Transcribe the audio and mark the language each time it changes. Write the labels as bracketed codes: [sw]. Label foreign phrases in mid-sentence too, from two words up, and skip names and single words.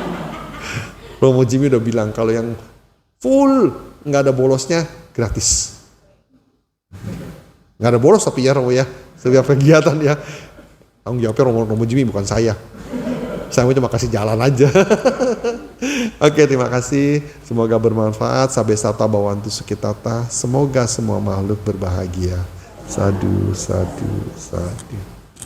[id] Romo Jimmy udah bilang kalau yang full nggak ada bolosnya gratis. Nggak ada bolos tapi ya Romo ya. Setiap kegiatan ya. Tanggung jawabnya Romo Jimmy bukan saya. Saya cuma kasih jalan aja. Oke, terima kasih. Semoga bermanfaat. [pi] Sabe sata bawantu sukitata. [id] Semoga semua makhluk berbahagia. [pi] Sadu, sadu, sadu.